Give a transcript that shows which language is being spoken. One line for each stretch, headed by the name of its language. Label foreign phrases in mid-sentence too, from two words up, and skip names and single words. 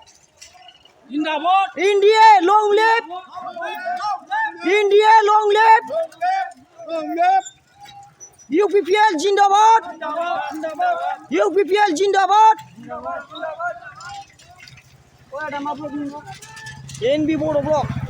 English: India long live India long live ইউপিপিএল জিন্দাবাদ ইউপিপিএল জিন্দাবাদ एनबी बर' ब्लक